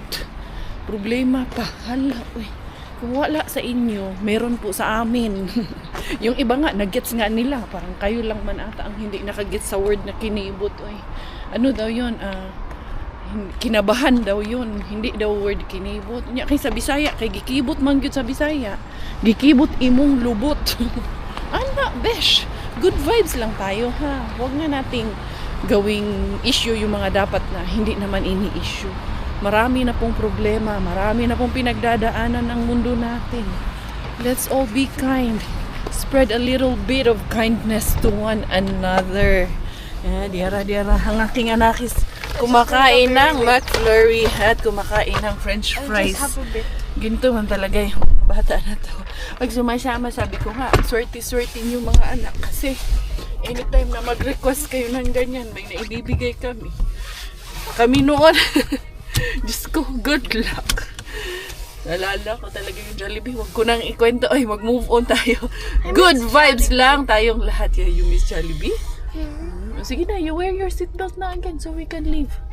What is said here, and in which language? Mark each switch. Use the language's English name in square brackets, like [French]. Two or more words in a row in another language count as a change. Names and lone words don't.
[Filipino] Problema pa. Hala, uy. Kung wala sa inyo, meron po sa amin. Yung iba nga, nag-gets nga nila. Parang kayo lang man ata ang hindi nakagets sa word na kinibot. Uy. Ano daw yun? Kinabahan daw yun. Hindi daw word kinibot. [Cebuano] Kay sa Bisaya, kay gikibot man gyud sa Bisaya. Gikibot imong lubot. Ana, besh. [English] Good vibes [Filipino] lang tayo ha. Huwag na nating gawing issue yung mga dapat na hindi naman ini-issue. Marami na pong problema, marami na pong pinagdadaanan ng mundo natin. [English] Let's all be kind. Spread a little bit of kindness to one another. [Cebuano] Diara. [Filipino] Ang aking anakis kumakain ng McFlurry at kumakain ng [English] French fries. [Filipino] Ginto man talaga yung bata na to. Pag sumasama, sabi ko nga, swerte-swerte yung mga anak kasi anytime na mag-request kayo ng ganyan, may naibibigay kami. Kami noon. Diyos ko, [English] good luck. [Filipino] Nalala ko talaga yung Jollibee. Huwag ko nang ikwento. Ay, mag-move on tayo. [English] Good vibes [Filipino] lang tayong lahat. [English] You miss Jollibee? [Filipino] Sige na, [English] you wear your seatbelt na again so we can leave.